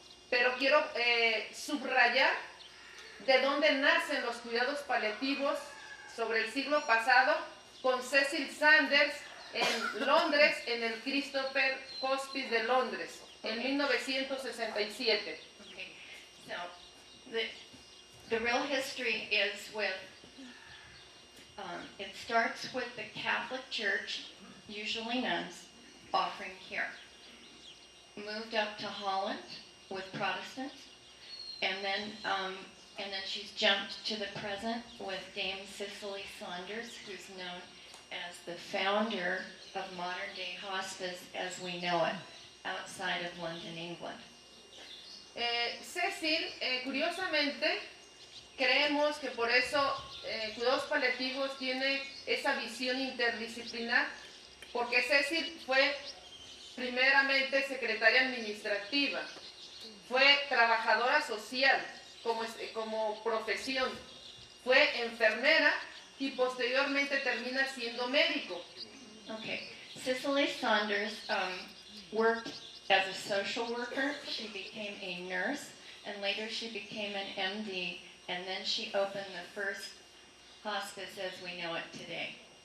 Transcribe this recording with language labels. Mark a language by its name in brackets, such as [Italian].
[Spanish] Pero quiero subrayar de dónde nacen los cuidados paliativos sobre el siglo pasado con Cecil Sanders en Londres, en el Christopher Hospice de Londres, en 1967. [English] Okay, so the real history is with, it starts with the Catholic Church, usually nuns, offering care. Moved up to Holland with Protestants, and then she's jumped to the present with Dame Cicely Saunders, who's known as the founder of modern-day hospice as we know it, outside of London, England. [Spanish] Cecil, curiosamente, creemos que por eso Cuidados Paliativos tiene esa visión interdisciplinar, porque Cecil fue primeramente secretaria administrativa, fue trabajadora social como profesión, fue enfermera y posteriormente termina siendo médico. [English] Okay, Cicely Saunders worked as a social worker. She became a nurse, and later she became an MD, and then she opened the first hospice as we know it today.